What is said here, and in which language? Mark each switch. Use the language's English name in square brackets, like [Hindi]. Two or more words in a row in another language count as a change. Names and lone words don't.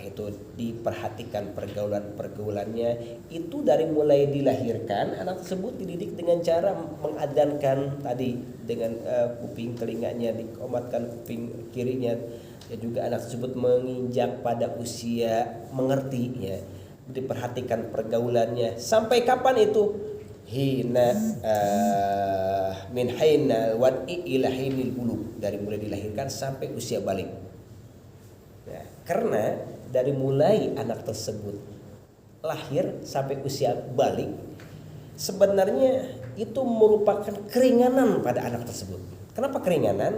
[Indonesian] itu diperhatikan pergaulan-pergaulannya, itu dari mulai dilahirkan anak tersebut dididik dengan cara mengadankan tadi dengan kuping telinganya dikomatkan kuping kirinya, ya juga anak tersebut menginjak pada usia mengerti ya, diperhatikan pergaulannya sampai kapan itu [Arabic] حين من حين الوضع إلى حين البلوغ, [Indonesian] dari mulai dilahirkan sampai usia balik. Nah, karena dari mulai anak tersebut lahir sampai usia balik sebenarnya itu merupakan keringanan pada anak tersebut. Kenapa keringanan?